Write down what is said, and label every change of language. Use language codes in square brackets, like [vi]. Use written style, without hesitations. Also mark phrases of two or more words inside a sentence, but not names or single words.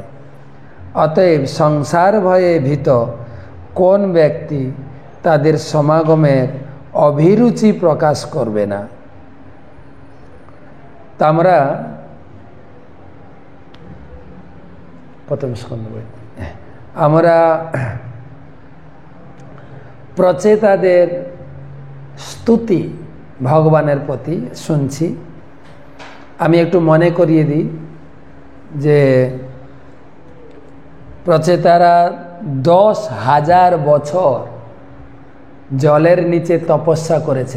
[bn] অতএব সংসার ভয়ে ভীত কোন ব্যক্তি তাদের সমাগমের অভিরুচি প্রকাশ করবে না। তামরা প্রথম স্কন্দ আমরা প্রচেতাদের স্তুতি ভগবানের প্রতি শুনছি। আমি একটু মনে করিয়ে দিই যে প্রচেতারা 10,000 বছর জলের নিচে তপস্যা করেছেন।